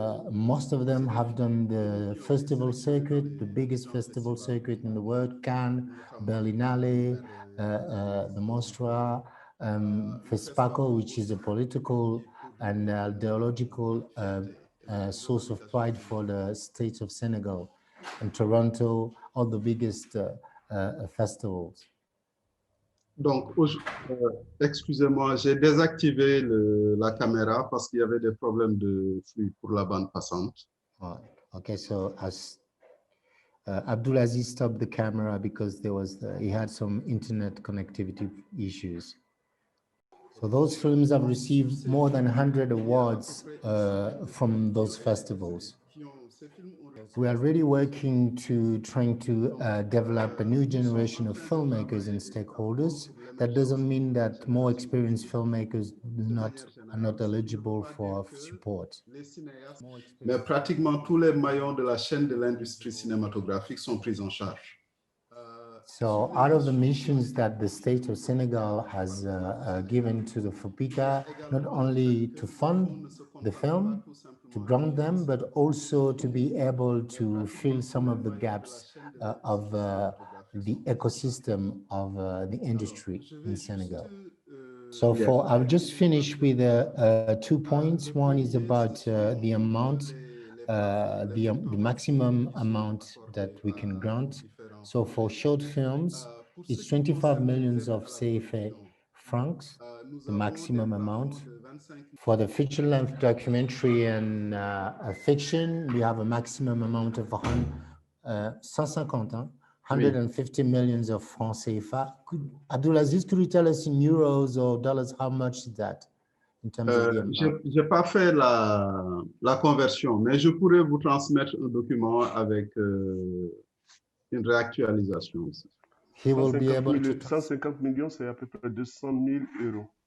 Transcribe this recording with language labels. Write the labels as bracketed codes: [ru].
[en] most of them have done the festival circuit, the biggest festival circuit in the world, Cannes, Berlinale, the Mostra, FESPACO, which is a political and ideological source of pride for the state of Senegal, and Toronto, all the biggest festivals. [fr] Donc, excusez-moi, j'ai désactivé la caméra parce qu'il y avait des problèmes de flux pour la bande passante. [en] Okay, so as Abdulaziz stopped the camera because he had some internet connectivity issues. So those films have received more than 100 awards from those festivals. We are really working to trying to develop a new generation of filmmakers and stakeholders. That doesn't mean that more experienced filmmakers are not eligible for support. [fr] Mais pratiquement tous les maillons de la chaîne de l'industrie cinématographique sont pris en charge. [en] So out of the missions that the state of Senegal has given to the FOPICA, not only to fund the film, to grant them, but also to be able to fill some of the gaps of the ecosystem of the industry in Senegal. So I've just finished with 2 points. One is about the amount, the maximum amount that we can grant. So for short films, it's 25 millions of CFA francs, the maximum amount. For the feature-length documentary and fiction, we have a maximum amount of 150 millions of francs CFA. Abdulaziz, could you tell us in euros or dollars how much is that in terms of the amount? [fr] Je n'ai pas fait la conversion, mais je pourrais vous transmettre un document avec une réactualisation aussi. [en] He will be able to... [fr] 150 millions, c'est à peu près 200 000 euros.